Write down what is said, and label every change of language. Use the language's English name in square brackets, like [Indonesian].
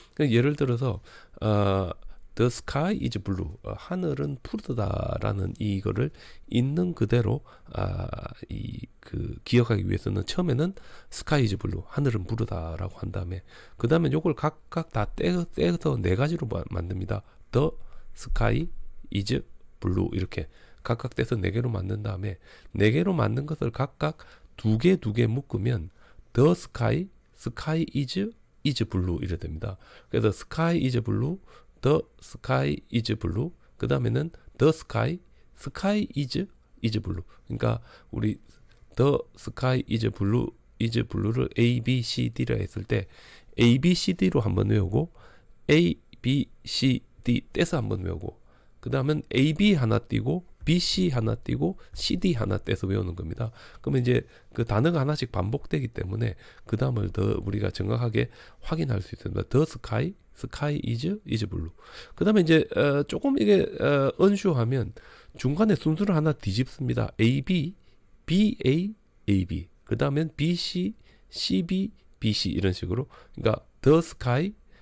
[Korean] 예를 들어서 [English] The sky is blue, [Korean] 하늘은 푸르다라는 이거를 있는 그대로 이 그 기억하기 위해서는 처음에는 sky is blue, 하늘은 푸르다라고 한 다음에, 그 다음에 요걸 각각 다 떼서 네 가지로 만듭니다. [English] The sky is blue, [Korean] 이렇게 각각 떼서 네 개로 만든 다음에, 네 개로 만든 것을 각각 두 개 묶으면 [English] the sky is blue [Korean] 이래 됩니다. 그래서 [English] sky is blue, the sky is blue, [Korean] 그 다음에는 [English] the sky is blue. [Korean] 그러니까 우리 [English] the sky is blue [Korean] 를 A, B, C, D라 했을 때 A, B, C, D로 한번 외우고, A, B, C, D 떼서 한번 외우고, 그 다음엔 A, B 하나 띄고 B, C 하나 띄고 C, D 하나 떼서 외우는 겁니다. 그러면 이제 그 단어가 하나씩 반복되기 때문에 그 다음을 더 우리가 정확하게 확인할 수 있습니다. [English] The sky is blue. [Korean] 그 다음에 이제 조금 이게 언슈하면 중간에 순서를 하나 뒤집습니다. A, B, B, A, A, B. 그 다음엔 B, C, C, B, B, C 이런 식으로. 그러니까 [English] the sky,